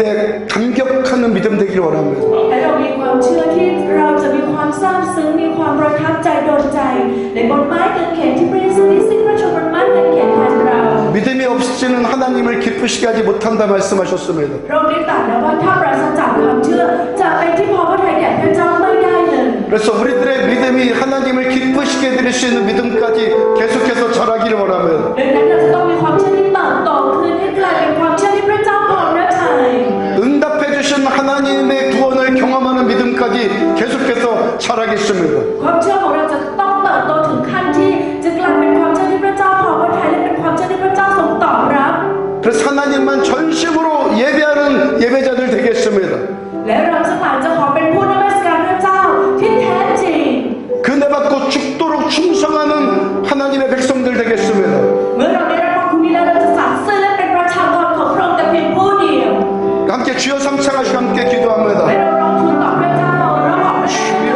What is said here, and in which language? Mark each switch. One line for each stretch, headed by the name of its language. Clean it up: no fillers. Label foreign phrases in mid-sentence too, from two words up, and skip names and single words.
Korean: 감격하는 믿음 되기를 원합니다.
Thai: และเรามีความเชื่อที่เราจะมีความซาบซึ้งมีความประทับใจโดนใจในบนไม้กางเขนที่พระเยซูได้สิ้นพระชนม์บนไม้กางเขนแทนเรา
Korean: 믿음이 없이는 하나님을 기쁘시게 하지 못한다 말씀하셨습니다.
Thai: พระองค์ได้ตรัสแล้วว่าถ้าปราศจากความเชื่อจะเป็นที่พอพระทัยแด่พระเจ้าไม่ได้เลย
Korean: 그래서 우리들의 믿음이 하나님을 기쁘시게 해드릴 수 있는 믿음까지 계속해서 자라기를 원하면
Thai: ดังนั้นเราจะต้องมีความเชื่อที่เติบโตขึ้นให้กลายเป็นความเชื่อที่พระเจ้าพอพระทัย
Korean: 응답해 주신 하나님의 구원을 경험하는 믿음까지 계속해서 자라겠습니다.
Thai: ความเชื่อของเราจะต้องเติบโตถึงขั้นที่จะกลายเป็นความเชื่อที่พระเจ้าพอพระทัยและเป็นความเชื่อที่พระเจ้าทรงตอบรับ
Korean: 그래서 하나님만 전심으로 예배하는 예배자들 되겠습니다.
Thai: และเราทั้งหลายจะขอเป็นผู้นมัสการพระเจ้าที่แท้จริง
Korean: 그내 받고 죽도록 충성하는 하나님의 백성들 되겠습니다.
Thai: เมื่อเราได้รับความคุ้มนี้แล้วเราจะสัตย์ซื่อและเป็นประชากรของพระองค์แต่เพียงผู้เดียว
Korean: 함께 주여 삼창하시고 함께 기도합니다.
Thai: และเราร้องทูลต่อพระเจ้าเราขอพระเจ้า